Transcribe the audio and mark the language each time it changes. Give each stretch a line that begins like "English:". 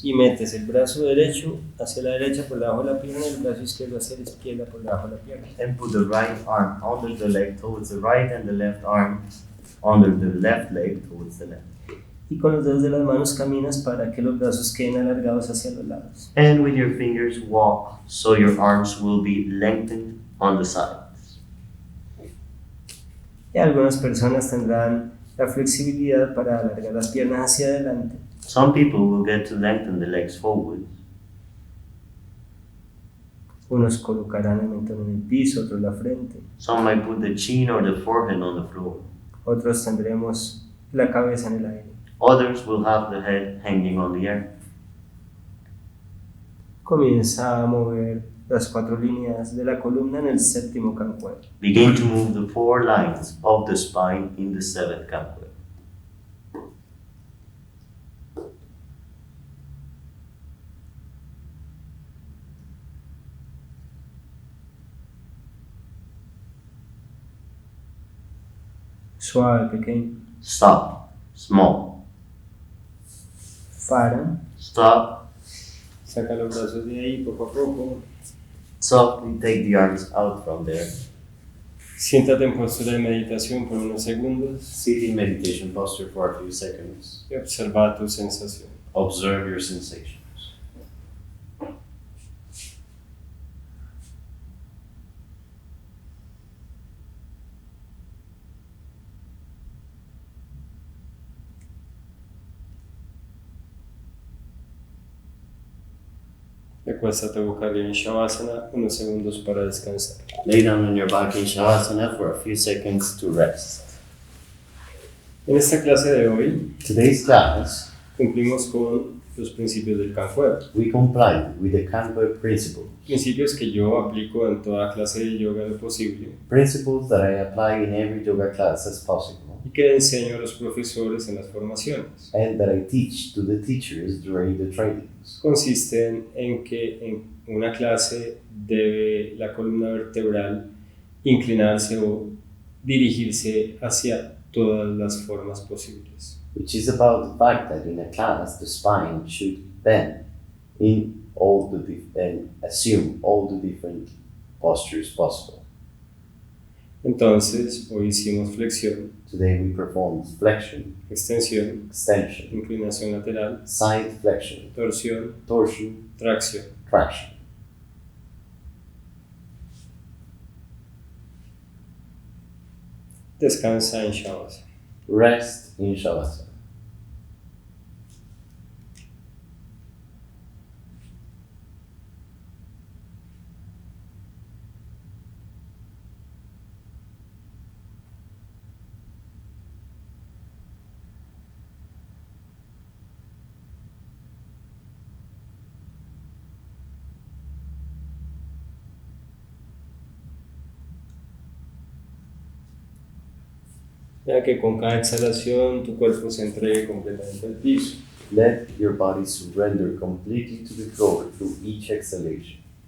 Spanish: y metes el brazo derecho hacia la derecha por debajo de la pierna y el brazo izquierdo hacia la izquierda por debajo de la pierna.
English: And put the right arm under the leg towards the right and the left arm under the left leg towards the left.
Spanish: Y con los dedos de las manos caminas para que los brazos queden alargados hacia los lados.
English: And with your fingers walk so your arms will be lengthened on the sides.
Spanish: Y algunas personas tendrán la flexibilidad para alargar las piernas hacia adelante.
English: Some people will get to lengthen the legs forward.
Spanish: Unos colocarán el mentón en el piso, otros la frente.
English: Some might put the chin or the forehead on the floor.
Spanish: Otros tendremos la cabeza en el aire.
English: Others will have the head hanging on the air.
Spanish: Comienza a mover las 4 líneas de la columna en el séptimo Kankueb.
English: Begin to move the 4 lines of the spine in the 7th Kankueb.
Spanish: Suave, pequeño.
English: Stop. Small.
Spanish: Para.
English: Stop.
Spanish: Saca los brazos de ahí poco a poco.
English: Softly take the arms out from there.
Spanish: Siéntate en postura de meditación por unos segundos
English: Sit in meditation posture for a few seconds.
Spanish: y observa tu sensación.
English: Observe your sensations.
Spanish: Recuéstate boca arriba en Shavasana, unos segundos para descansar.
English: Lay down on your back in Shavasana for a few seconds to rest.
Spanish: En esta clase de hoy
English: Today's class,
Spanish: cumplimos con los principios del Kankuebs.
English: we comply with the Kankuebs principles.
Spanish: Principios que yo aplico en toda clase de yoga lo posible
English: Principles that I apply in every yoga class as possible,
Spanish: y que enseño a los profesores en las formaciones.
English: and that I teach to the teachers during the trainings.
Spanish: Consisten en que en una clase debe la columna vertebral inclinarse o dirigirse hacia todas las formas posibles.
English: Which is about the fact that in a class the spine should bend in all and assume all the different postures possible.
Spanish: Entonces, hoy hicimos flexión,
English: Today we performed flexion,
Spanish: extensión,
English: extension,
Spanish: inclinación lateral,
English: side flexion,
Spanish: torsión,
English: torsion,
Spanish: tracción.
English: traction.
Spanish: Descansa en Shavasana.
English: Rest in Shavasana.
Spanish: Ya que con cada exhalación tu cuerpo se entregue completamente al piso.
English: Let your body surrender completely to the floor through each exhalation.